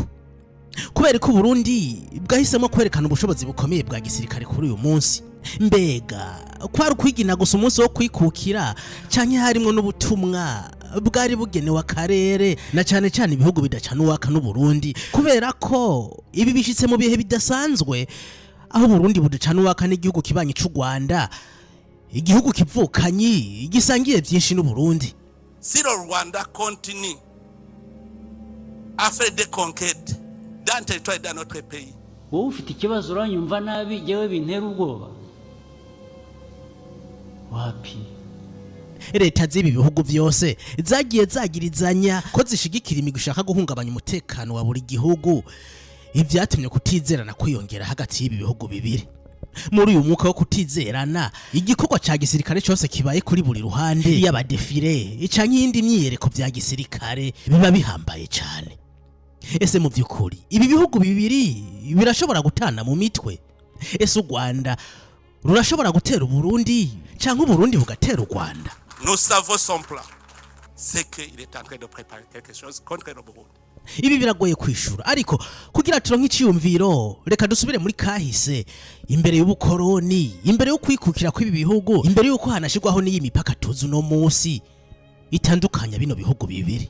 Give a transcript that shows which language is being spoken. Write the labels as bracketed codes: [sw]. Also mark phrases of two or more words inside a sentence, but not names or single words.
[rn] Kubera ko Burundi bwahisemo kwerekana ubushobozi bukomeye bwa gisirikare kuri uyu munsi, mbega kwari kwigina gusa umunsi wo kwikukira canke harimo n'ubutumwa bwari bugenewe akarere na cyane cyane ibihugu bidacana uwaka n'u Burundi? Kubera ko ibi bishitse mu bihe bidasanzwe, aho Burundi budacana uwaka n'igihugu kibanye c'u Rwanda, igihugu kivukanyi gisangiye byinshi n'u Burundi. [fr] Si le Rwanda continue à faire des conquêtes dans le territoire de notre pays, [rn] wowe ufite ikibazo uranyumva nabi, jewe bintera ubwoba wapi? Leta z'ibi bihugu byose zagiye zagirizanya ko zishigikira imigwi ishaka guhungabanya umutekano wa buri gihugu, ivyatumye kutizerana kwiyongera hagati y'ibi bihugu bibiri. Muri uyu mwuka wo kutizerana, igikorwa ca gisirikare cyose kibaye kuri buri ruhande y'abadefile canke iyindi myiyereko vya gisirikare biba bihambaye cyane. Ese mu by'ukuri ibi bihugu bibiri birashobora gutana mu mitwe? Ese u Rwanda rurashobora gutera Burundi canke Burundi bugatera u Rwanda? [fr] nous savons son plan. C'est qu'il est en train de préparer quelque chose contre le Burundi. [rn] Ibi biragoye kwishura, ariko kugira turonke iciyumviro reka dusubire muri kahise, imbere y'ubukoroni, imbere yo kwikukira kw'ibi bihugu, imbere yuko hanashirwaho n'iyi mipaka tuzi no munsi itandukanya bino bihugu bibiri.